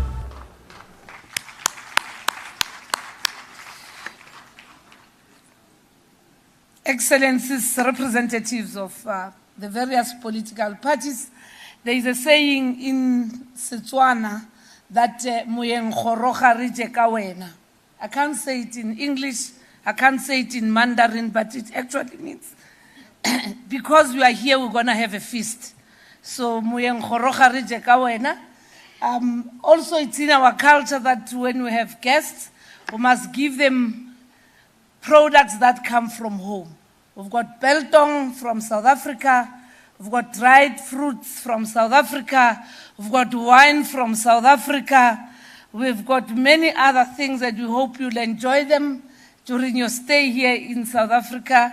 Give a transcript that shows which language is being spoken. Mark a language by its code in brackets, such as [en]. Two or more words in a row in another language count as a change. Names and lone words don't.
[en] Excellencies, representatives of the various political parties, there is a saying in Setswana that [tn] "Moyeng kgoroga re je ka wena." [en] I can't say it in English, I can't say it in Mandarin, but it actually means because we are here, we're going to have a feast. So, [tn] "Moyeng kgoroga re je ka wena." [en] Also, it's in our culture that when we have guests, we must give them products that come from home. We've got biltong from South Africa, we've got dried fruits from South Africa, we've got wine from South Africa, we've got many other things that we hope you'll enjoy them during your stay here in South Africa.